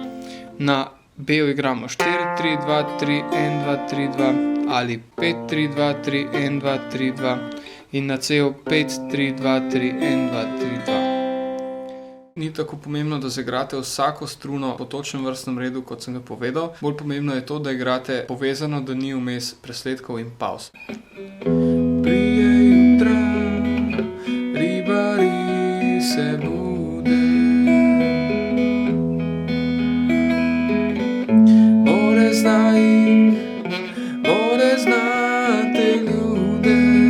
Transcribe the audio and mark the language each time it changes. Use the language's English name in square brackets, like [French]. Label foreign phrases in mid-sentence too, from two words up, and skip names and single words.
[Slovenian] Na B-u igramo 4, 3, 2, 3, 1, 2, 3, 2 ali 5, 3, 2, 3, 1, 2, 3, 2 in na C-u 5, 3, 2, 3, 1, 2, 3, 2. Ni tako pomembno, da zaigrate vsako struno po točnem vrstnem redu, kot sem ga povedal. Bolj pomembno je to, da igrate povezano, da ni vmes presledkov in pavz. [Croatian] Prije jutra, ribari se bude, more zna jih, more zna te ljude.